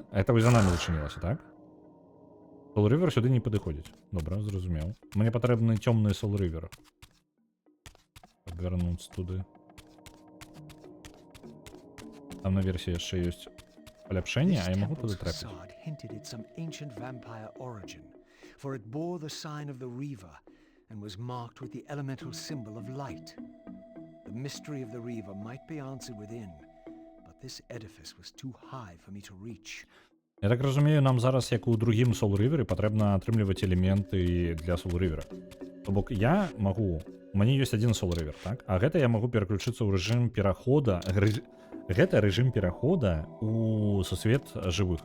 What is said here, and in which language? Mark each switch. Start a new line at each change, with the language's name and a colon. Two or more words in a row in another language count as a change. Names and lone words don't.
Belarusian: Это вось за нами зачынілася, так? Soul River сюды не падыходзіць. Добра, зразумеў. Мне патрэбны цёмны Soul River. Вярнуцца туды. Там на версіі яшчэ ёсць паляпшэнне, а я магу туды трапіць.
English: Hinted at some ancient vampire origin, for it bore the sign of the Reaver and was marked with the elemental symbol of light. The mystery of the Reaver might be answered within, but this edifice was too high for me to reach.
Belarusian: Я так разумею, нам зараз, як у другім Soul River, патрэбна атрымліваць элементы для Soul River. То бок я магу, у мяне ёсць адзін Soul River, так? А гэта я магу пераключыцца ў рэжым перахода. Гэта рэжым перахода у сусвет жывых.